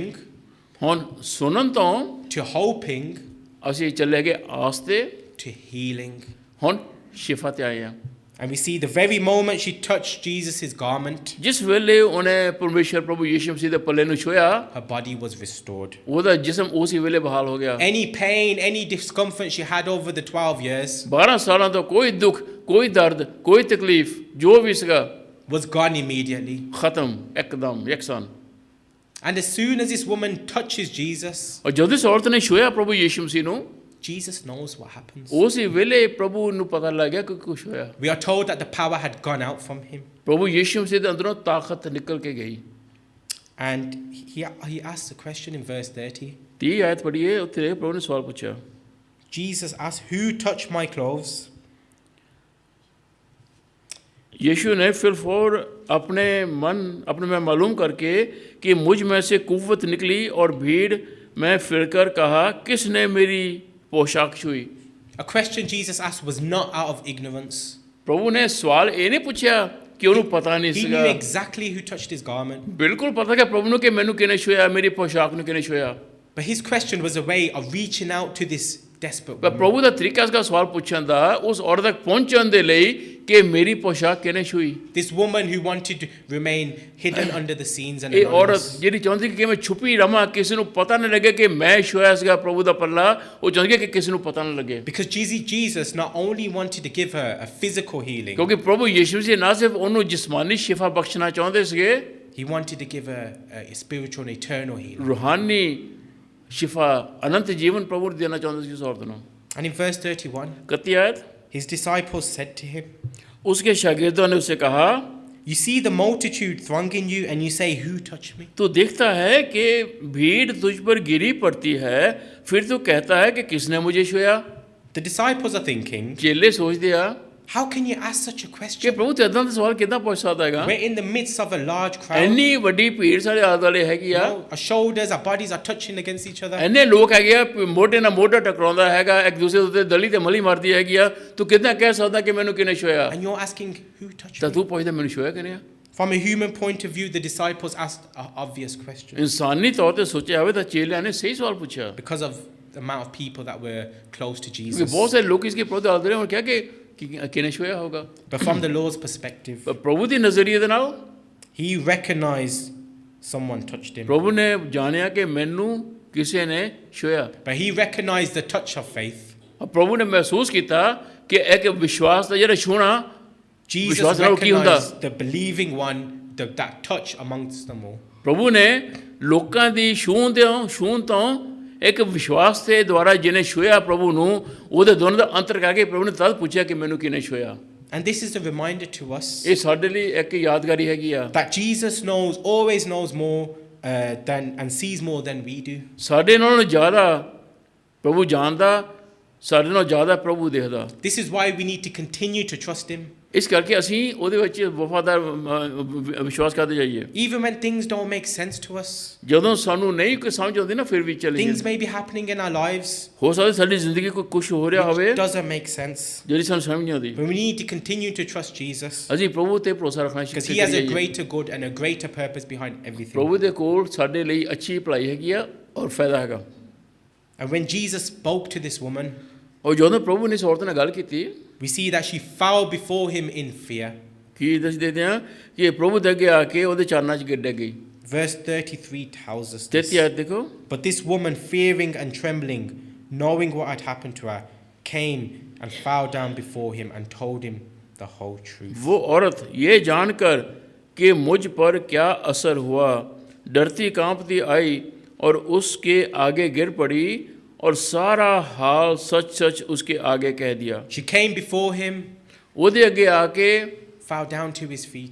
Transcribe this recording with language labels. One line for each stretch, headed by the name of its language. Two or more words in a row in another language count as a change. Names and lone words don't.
Punjabi: ਹੁਣ ਸੁਣਨ ਤੋਂ
English: to hoping
Punjabi: ਅਸੀਂ ਚੱਲੇ ਗਏ ਆਸ ਤੇ,
English: to healing.
Punjabi: ਹੁਣ ਸ਼ਿਫਾ ਤੇ ਆਏ ਹਾਂ।
English: And we see the very moment she touched Jesus' garment,
Punjabi: ਜਿਸ ਵੇਲੇ ਉਹਨੇ ਪਰਮੇਸ਼ਰ ਪ੍ਰਭੂ ਯੀਸ਼ੂ ਮਸੀਹ ਦੇ ਪੱਲੇ ਨੂੰ ਛੂਹਿਆ,
English: her body was restored.
Punjabi: ਉਹਦਾ ਜਿਸਮ ਉਸੇ ਵੇਲੇ ਬਹਾਲ ਹੋ ਗਿਆ।
English: Any pain, any discomfort she had over the 12 years
Punjabi: 12 ਸਾਲਾਂ ਤੋਂ ਕੋਈ ਦੁੱਖ, ਕੋਈ ਦਰਦ, ਕੋਈ ਤਕਲੀਫ ਜੋ ਵੀ ਸੀਗਾ
English: was gone immediately.
Punjabi: ਖਤਮ ਇੱਕਦਮ ਯਕਸਾਨ।
English: And as soon as this woman touches Jesus,
Punjabi: ਔਰ ਜਦੋਂ ਇਸ ਔਰਤ ਨੇ ਛੂਹਿਆ ਪ੍ਰਭੂ ਯੀਸ਼ੂ ਮਸੀਹ ਨੂੰ,
English: Jesus knows what happens.
Punjabi: ਉਸੇ ਵੇਲੇ ਪ੍ਰਭੂ ਨੂੰ ਪਤਾ ਲੱਗ ਗਿਆ ਕਿ ਕੁਛ ਹੋਇਆ।
English: We are told that the power had gone out from him.
Punjabi: ਪ੍ਰਭੂ ਯੀਸ਼ੂ ਮਸੀਹ ਦੇ ਅੰਦਰੋਂ ਤਾਕਤ ਨਿਕਲ ਕੇ ਗਈ।
English: And he asked the question in verse 30.
Punjabi: 30 ਆਇਤ ਪੜ੍ਹੀਏ, ਉੱਥੇ ਪ੍ਰਭੂ ਨੇ ਸਵਾਲ ਪੁੱਛਿਆ।
English: Jesus asked, "Who touched my clothes?"
Hindi: यीशु ने फिलफौर अपने में मालूम करके कि मुझ में से कुव्वत निकली और भीड़ में फिरकर कहा, किसने मेरी पोशाक छुई।
English: A question Jesus asked was not out of ignorance.
Hindi: प्रभु ने सवाल ये नहीं पूछा कि
Punjabi: ਉਹਨੂੰ ਪਤਾ ਨਹੀਂ
English: He
Punjabi: ਸੀਗਾ।
English: knew exactly who touched his garment.
Punjabi: ਬਿਲਕੁਲ ਪਤਾ ਕਿ ਪ੍ਰਭੂ ਨੂੰ ਕਿ ਮੈਨੂੰ ਕਿਹਨੇ ਛੁਇਆ, ਮੇਰੀ ਪੋਸ਼ਾਕ ਨੂੰ ਕਿਹਨੇ ਛੁਇਆ।
English: But his question was a way of reaching out to this desperate
Punjabi: ਪਰ
English: woman.
Punjabi: ਪ੍ਰਭੂ ਦਾ ਤਰੀਕਾ ਇਸਦਾ ਸਵਾਲ ਪੁੱਛਣ ਦਾ ਉਸ ਔਰਤ ਤੱਕ ਪਹੁੰਚਣ ਦੇ ਲਈ ਕਿ ਮੇਰੀ ਪੋਸ਼ਾਕ ਕਿਹਨੇ ਛੁਈ।
English: This woman who wanted to remain hidden under the scenes and
Punjabi: ਇਹ ਔਰਤ
English: anonymous.
Punjabi: ਜਿਹੜੀ ਚਾਹੁੰਦੀ ਕਿ ਮੈਂ ਛੁਪੀ ਰਵਾਂ, ਕਿਸੇ ਨੂੰ ਪਤਾ ਨਾ ਲੱਗੇ ਕਿ ਮੈਂ ਛੁਇਆ ਸੀਗਾ ਪ੍ਰਭੂ ਦਾ ਪੱਲਾ, ਉਹ ਚਾਹੁੰਦੀ ਕਿ ਕਿਸੇ ਨੂੰ ਪਤਾ ਨਾ ਲੱਗੇ।
English: Because Jesus not only wanted to give her a physical healing,
Punjabi: ਕਿਉਂਕਿ ਪ੍ਰਭੂ ਯੀਸ਼ੂ ਜੀ ਨਾ ਸਿਰਫ ਉਹਨੂੰ ਜਿਸਮਾਨੀ ਸ਼ਿਫਾ ਬਖਸ਼ਣਾ ਚਾਹੁੰਦੇ ਸੀਗੇ,
English: he wanted to give her a spiritual and eternal healing.
Punjabi: ਰੂਹਾਨੀ ਸ਼ਿਫਾ, ਅਨੰਤ ਜੀਵਨ ਪ੍ਰਭੂ ਨੂੰ ਦੇਣਾ ਚਾਹੁੰਦੇ ਸੀ ਉਸ ਔਰਤ ਨੂੰ।
English: And in verse 31,
Punjabi: 31 ਆਇਤ,
English: his disciples said to him,
Hindi: उसके शागिर्दों ने उसे कहा,
English: "You see the multitude thronging you and you say, 'Who touched me?'"
Hindi: तू देखता है कि भीड़ तुझ पर गिरी पड़ती है, फिर तू कहता है कि किसने मुझे छुआ।
English: The disciples are thinking,
Hindi: चेले सोचते हैं
English: how can you ask such a
Hindi: कि
English: question?
Punjabi: ਪ੍ਰਭੂ ਤੇ ਇੱਦਾਂ ਦਾ ਸਵਾਲ ਕਿੱਦਾਂ ਪੁੱਛ ਸਕਦਾ ਹੈਗਾ।
English: We're in the midst of a large crowd.
Punjabi: ਇੰਨੀ ਵੱਡੀ ਭੀੜ ਸਾਡੇ ਆਲੇ ਦੁਆਲੇ ਹੈਗੀ ਆ,
English: Our shoulders, our bodies are touching against each other.
Punjabi: ਇੰਨੇ ਲੋਕ ਹੈਗੇ ਆ, ਮੋਢੇ ਨਾਲ ਮੋਢਾ ਟਕਰਾਉਂਦਾ ਹੈਗਾ, ਇੱਕ ਦੂਸਰੇ ਉੱਤੇ ਦਲੀ ਤੇ ਮਲੀ ਮਾਰਦੀ ਹੈਗੀ ਆ, ਤੂੰ ਕਿਦਾਂ ਕਹਿ ਸਕਦਾ ਕਿ ਮੈਨੂੰ ਕਿਹਨੇ ਛੁਇਆ।
English: And you're asking, who touched
Punjabi: ਤਾਂ
English: me?
Punjabi: ਤੂੰ ਪੁੱਛਦਾ ਮੈਨੂੰ ਛੁਇਆ ਕਿਹਨੇ ਆ।
English: From a human point of view, the disciples asked an obvious question
Punjabi: ਇਨਸਾਨੀ ਤੌਰ ਤੇ ਸੋਚਿਆ ਹੋਵੇ ਤਾਂ ਚੇਲਿਆਂ ਨੇ ਸਹੀ ਸਵਾਲ ਪੁੱਛਿਆ,
English: because of the amount of people that were close to
Punjabi: ਕਿਉਂਕਿ
English: Jesus.
Punjabi: ਬਹੁਤ ਸਾਰੇ ਲੋਕ ਇਸਕੇ ਪ੍ਰਭੂ ਦੇ ਆਲੇ ਦੁਆਲੇ ਕਿਹਾ ਕਿ ਕਿਹਨੇ ਛੁਇਆ ਹੋਗਾ।
English: But from the Lord's perspective,
Punjabi: ਪਰ ਪ੍ਰਭੂ ਦੀ ਨਜ਼ਰੀਏ ਦੇ ਨਾਲ
English: he recognized someone touched him.
Punjabi: ਪ੍ਰਭੂ ਨੇ ਜਾਣਿਆ ਕਿ ਮੈਨੂੰ ਕਿਸੇ ਨੇ ਛੁਇਆ।
English: But he recognized the touch of faith.
Punjabi: ਪ੍ਰਭੂ ਨੇ ਮਹਿਸੂਸ ਕੀਤਾ ਕਿ ਇੱਕ ਵਿਸ਼ਵਾਸ ਦਾ ਜਿਹੜਾ ਛੂਣਾ,
English: Jesus
Punjabi: ਵਿਸ਼ਵਾਸ ਨਾਲ ਕੀ ਹੁੰਦਾ।
English: recognized the believing one, that touch amongst them all.
Punjabi: ਪ੍ਰਭੂ ਨੇ ਲੋਕਾਂ ਦੀ ਛੂਹਣ ਤੋਂ ਇੱਕ ਵਿਸ਼ਵਾਸ ਦੇ ਦੁਆਰਾ ਜਿਹਨੇ ਛੂਹਿਆ ਪ੍ਰਭੂ ਨੂੰ, ਉਹਦੇ ਦੋਨਾਂ ਦਾ ਅੰਤਰ ਕਰਕੇ ਪ੍ਰਭੂ ਨੇ ਤਦ ਪੁੱਛਿਆ ਕਿ ਮੈਨੂੰ ਕਿਹਨੇ ਛੂਹਿਆ।
English: And this is a reminder to us
Punjabi: ਇਹ ਸਾਡੇ ਲਈ ਇੱਕ ਯਾਦਗਾਰੀ ਹੈਗੀ ਆ
English: that Jesus always knows more and sees more than we do.
Punjabi: ਸਾਡੇ ਨਾਲੋਂ ਜ਼ਿਆਦਾ ਪ੍ਰਭੂ ਜਾਣਦਾ, ਸਾਡੇ ਨਾਲੋਂ ਜ਼ਿਆਦਾ ਪ੍ਰਭੂ ਦੇਖਦਾ।
English: This is why we need to continue to trust him.
Punjabi: ਇਸ ਕਰਕੇ ਅਸੀਂ ਉਹਦੇ ਵਿੱਚ ਵਫਾਦਾਰ ਵਿਸ਼ਵਾਸ ਕਰਦੇ ਜਾਈਏ।
English: Even when things don't make sense to us.
Punjabi: ਜਦੋਂ ਸਾਨੂੰ ਨਹੀਂ ਕੋਈ ਸਮਝ ਆਉਂਦੀ ਨਾ, ਫਿਰ ਵੀ ਚੱਲੀਏ।
English: Things may be happening in our lives.
Punjabi: ਹੋ ਸਕਦਾ ਸਾਡੀ ਜ਼ਿੰਦਗੀ ਕੋਈ ਕੁਛ ਹੋ ਰਿਹਾ ਹੋਵੇ
English: Doesn't make sense.
Punjabi: ਜਿਹੜੀ ਸਾਨੂੰ ਸਮਝ ਨਹੀਂ ਆਉਂਦੀ।
English: But we need to continue to trust Jesus.
Punjabi: ਅਸੀਂ ਪ੍ਰਭੂ ਤੇ ਭਰੋਸਾ ਰੱਖਣਾ
English: Because he has a greater good and a greater purpose behind everything.
Punjabi: ਪ੍ਰਭੂ ਦੇ ਕੋਲ ਸਾਡੇ ਲਈ ਅੱਛੀ ਭਲਾਈ ਹੈਗੀ ਆ ਔਰ ਫਾਇਦਾ ਹੈਗਾ।
English: And when Jesus spoke to this woman,
Punjabi: ਔਰ ਜਦੋਂ ਪ੍ਰਭੂ ਨੇ ਇਸ ਔਰਤ ਨਾਲ ਗੱਲ ਕੀਤੀ,
English: we see that she fell before him in fear.
Punjabi: ਕੀ ਦੱਸ ਦਿੰਦੇ ਆ ਕਿ ਪ੍ਰਭੂ ਦੇ ਅੱਗੇ ਆ ਕੇ ਉਹਦੇ ਚਰਨਾਂ 'ਚ ਗਿਰ ਗਈ।
English: Verse 33 tells us this.
Punjabi: 33 ਆਇਤ ਦੇਖੋ।
English: But this woman, fearing and trembling, knowing what had happened to her, came and fell down before him and told him the whole truth.
Hindi: वो औरत ये जानकर कि मुझ पर क्या असर हुआ, डरती कांपती आई और उसके आगे गिर पड़ी और सारा हाल सच सच उसके आगे कह दिया।
English: She came before him,
Punjabi: ਉਹਦੇ ਅੱਗੇ ਆ ਕੇ
English: fell down to his feet,